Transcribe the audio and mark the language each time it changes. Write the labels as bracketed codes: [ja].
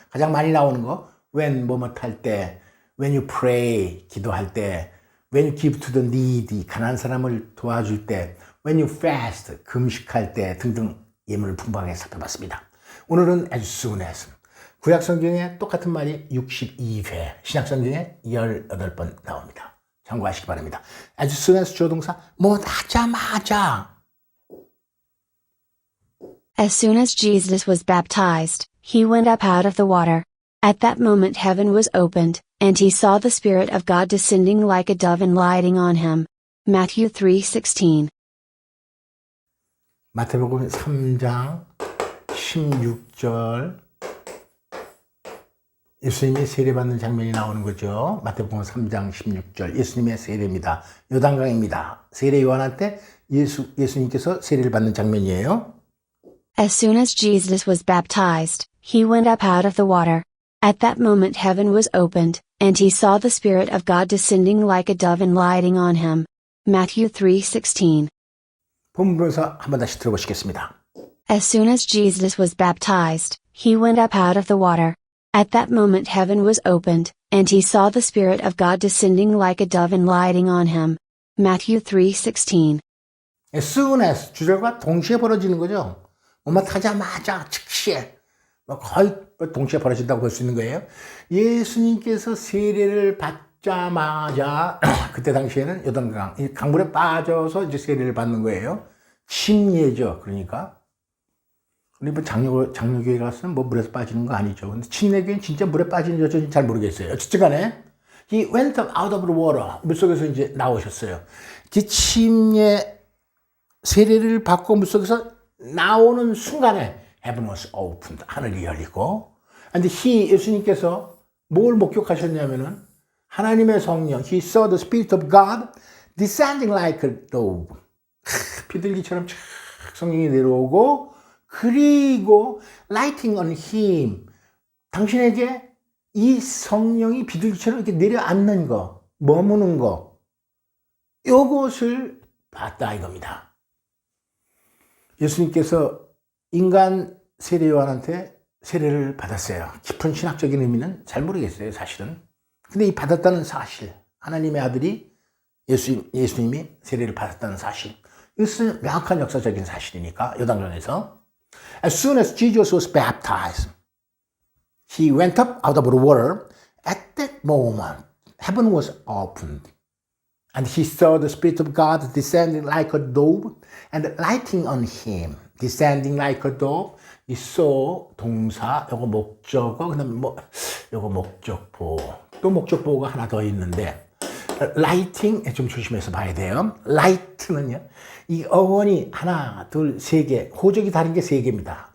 [ko] 가장 많이 나오는 거 when 뭐뭐 할 때, [en] when you pray [ko] 기도할 때, [en] when you give to the needy [ko] 가난한 사람을 도와줄 때, [en] when you fast [ko] 금식할 때 등등 예문을 풍부하게 살펴봤습니다. 오늘은 [en] as soon as [ko] 구약 성경에 똑같은 말이 62회, 신약 성경에 18번 나옵니다. 참고하시기 바랍니다. [en] as soon as [ko] 주어 동사 뭐 하자마자. [en] As soon as Jesus was baptized, he went up out of the water. At that moment heaven was opened, and he saw the Spirit of God descending like a dove and lighting on him. Matthew 3:16. [ko] 마태복음 3장 16절 예수님이 세례받는 장면이 나오는 거죠. 마태복음 3장 16절 예수님의 세례입니다. 요단강입니다. 세례 요한한테 예수님께서 세례를 받는 장면이에요. [en] As soon as Jesus was baptized, he went up out of the water. At that moment heaven was opened, and he saw the Spirit of God descending like a dove and lighting on him. Matthew 3:16. [ko] 본문에서 한번 다시 들어보시겠습니다. [en] As soon as Jesus was baptized, he went up out of the water. At that moment heaven was opened, and he saw the Spirit of God descending like a dove and lighting on him. Matthew 3:16. As soon as [ko] 주절과 동시에 벌어지는 거죠. 뭐만 타자마자 즉시에 거의 동시에 벌어진다고 볼 수 있는 거예요. 예수님께서 세례를 받자마자 그때 당시에는 요단강 강물에 빠져서 이제 세례를 받는 거예요. 침례죠. 그러니까 우리 뭐 장로교회 가서는 뭐 물에서 빠지는 거 아니죠. 근데 침례교회는 진짜 물에 빠지는 여전히 잘 모르겠어요. 어쨌든 간에 [en] he went up out of the water [ko] 물속에서 이제 나오셨어요. 그 침례 세례를 받고 물속에서 나오는 순간에 [en] heaven was opened [ko] 하늘이 열리고 and he 예수님께서 뭘 목격하셨냐면은 하나님의 성령 [en] he saw the Spirit of God descending like a dove [ko] 비둘기처럼 촥 성령이 내려오고 그리고 [en] lighting on him [ko] 당신에게 이 성령이 비둘기처럼 이렇게 내려앉는 거 머무는 거 요것을 봤다 이겁니다. 예수님께서 인간 세례 요한한테 세례를 받았어요. 깊은 신학적인 의미는 잘 모르겠어요 사실은. 근데 이 받았다는 사실 하나님의 아들이 예수님이 세례를 받았다는 사실 이것은 명확한 역사적인 사실이니까 요단강에서 [en] As soon as Jesus was baptized, he went up out of the water. At that moment, heaven was opened, and he saw the Spirit of God descending like a dove and lighting on him. Descending like a dove. [ko] 이 saw 동사, 요거 목적어, 그다음에 요거 목적보. 또 목적보가 하나 더 있는데. 라이팅 좀 조심해서 봐야 돼요. 라이트는요. 이 어원이 하나, 둘, 세 개, 호적이 다른 게 세 개입니다.